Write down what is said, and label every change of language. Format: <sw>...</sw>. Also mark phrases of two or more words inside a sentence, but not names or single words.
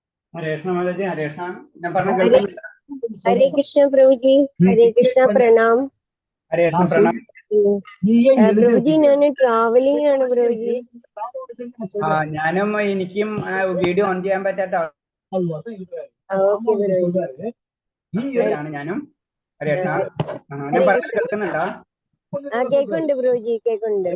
<hi>हरेष्णा माताजी हरेष्णा</hi> <ml>ഞാൻ പറഞ്ഞ</ml> <hi>हरे</hi> <ml>കേൾക്കുന്നുണ്ടോ?</ml> <hi>हरे कृष्ण प्रभु जी। हरे कृष्ण प्रणाम।</hi> <ml>ഹരേഷ്ണ പ്രണാം.</ml> <hi>प्रभु जी</hi> <ml>ഞാൻ ട്രാവലിംഗ് ആണ് പ്രഭു ജി. ഞാനും എനിക്കും വീഡിയോ ഓൺ ചെയ്യാൻ പറ്റാത്ത അവസ്ഥയിലാണ് ഞാനും. ഹരേഷ്ണ ഞാൻ പറഞ്ഞ കേൾക്കുന്നുണ്ടോ? കേക്കുന്നുണ്ട് പ്രഭു ജി, കേക്കുന്നുണ്ട്.</ml>